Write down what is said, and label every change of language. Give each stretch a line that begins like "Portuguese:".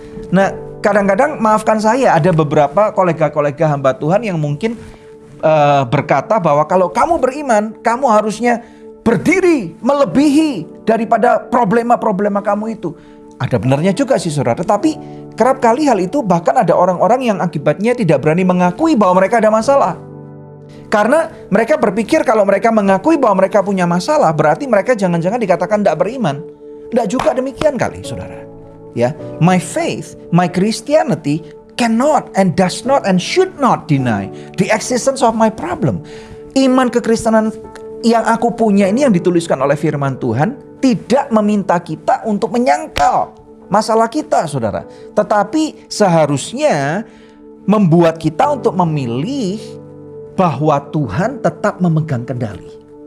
Indonesian: Nah, kadang-kadang maafkan saya, ada beberapa kolega-kolega hamba Tuhan yang mungkin berkata bahwa kalau kamu beriman, kamu harusnya berdiri melebihi daripada problema-problema kamu itu. Ada benarnya juga sih saudara, tetapi kerap kali hal itu bahkan ada orang-orang yang akibatnya tidak berani mengakui bahwa mereka ada masalah. Karena mereka berpikir kalau mereka mengakui bahwa mereka punya masalah, berarti mereka jangan-jangan dikatakan tidak beriman. Tidak juga demikian kali saudara.
English: Ya, my faith, my Christianity cannot and does not and should not deny the existence of my problem.
Indonesian: Iman kekristenan yang aku punya ini yang dituliskan oleh firman Tuhan tidak meminta kita untuk menyangkal masalah kita, saudara. Tetapi seharusnya membuat kita untuk memilih bahwa Tuhan tetap memegang kendali.